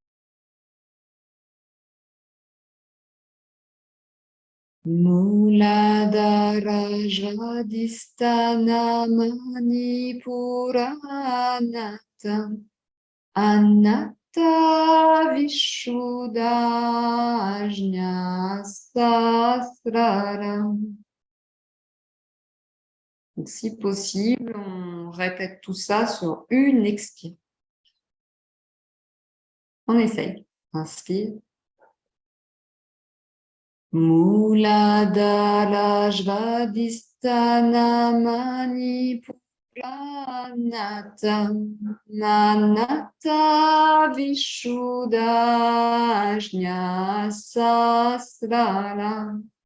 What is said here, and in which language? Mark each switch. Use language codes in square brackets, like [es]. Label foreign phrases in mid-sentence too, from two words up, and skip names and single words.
[sa] Muladhara Svadhisthana Manipuranata Anatta Vishuddhajna Sahasrara. [fr] Donc, si possible, on répète tout ça sur une expire. On essaye. Inspire. [sa] Muladhara Svadhisthana Manipuranata Anatta Vishuddhajna Sahasrara.